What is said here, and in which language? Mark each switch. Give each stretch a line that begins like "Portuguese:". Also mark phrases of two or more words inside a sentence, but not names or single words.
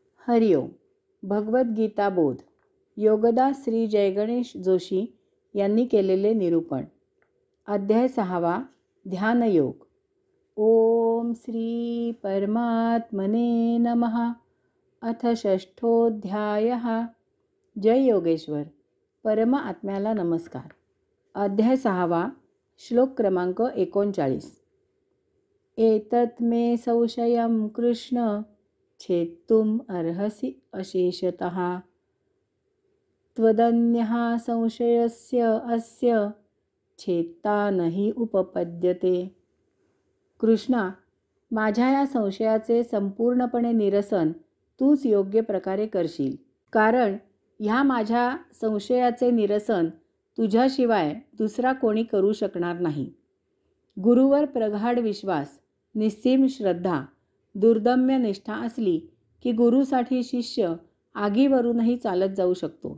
Marathi: हरिओम. भगवद्गीता बोध. योगदास श्री जयगणेश जोशी यांनी केलेले निरूपण. अध्याय 6.
Sanskrit: ध्यानयोग. ओम श्री परमात्मने नमः. अथ षष्ठोऽध्यायः. जय योगेश्वर.
Marathi: परम आत्म्याला नमस्कार. अध्याय 6. श्लोक क्रमांक 39.
Sanskrit: एतत् मे संशयं कृष्ण छेत्तुम् अर्हसि अशेषतः. त्वदन्यः संशयस्य अस्य छेत्ता नहि उपपद्यते.
Marathi: कृष्णा, माझ्या या संशयाचे संपूर्णपणे निरसन तूच योग्य प्रकारे करशील, कारण ह्या माझ्या संशयाचे निरसन तुझ्याशिवाय दुसरा कोणी करू शकणार नाही. गुरुवर प्रगाढ विश्वास, निस्सीम श्रद्धा, दुर्दम्य निष्ठा असली की गुरुसाठी शिष्य आगीवरूनही चालत जाऊ शकतो.